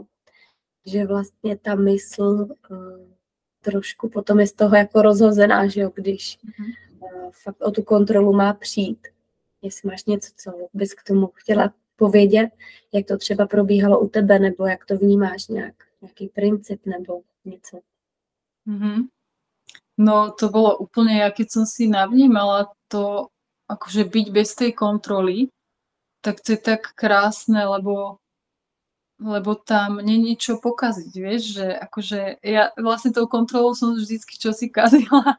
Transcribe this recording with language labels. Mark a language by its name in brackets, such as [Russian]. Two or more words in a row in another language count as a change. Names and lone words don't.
[Czech] Že vlastně ta mysl trošku potom je z toho jako rozhozená, že jo, když fakt o tu kontrolu má přijít. Jestli máš něco, co bys k tomu chtěla povědět, jak to třeba probíhalo u tebe, nebo jak to vnímáš nějaký princip nebo něco. [Slovak] No to bolo úplne, ja keď som si navnímala to, akože byť bez tej kontroly, tak to je tak krásne, lebo tam není čo pokaziť, vieš, že akože ja vlastne tou kontrolou som vždycky čosi kazila.